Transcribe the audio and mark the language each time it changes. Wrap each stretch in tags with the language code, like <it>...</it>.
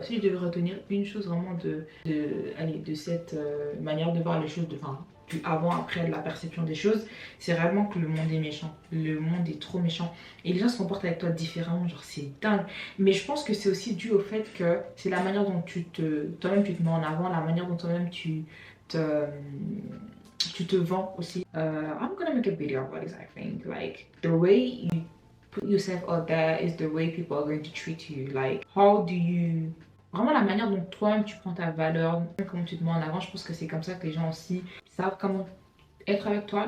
<fr>Si je devais retenir une chose vraiment allez, de cette manière de voir les choses, enfin, du avant-après, de la perception des choses, c'est vraiment que le monde est méchant. Le monde est trop méchant. Et les gens se comportent avec toi différemment, genre c'est dingue. Mais je pense que c'est aussi dû au fait que c'est la manière dont toi-même tu te mets en avant, la manière dont toi-même tu te vends aussi.</fr> <en>I'm gonna make a video about this, I think. Like, the way you put yourself out there is the way people are going to treat you. Like, how do you...</en> <fr>Vraiment la manière dont toi-même tu prends ta valeur, comment tu te mets en avant, je pense que c'est comme ça que les gens aussi savent comment être avec toi.</fr>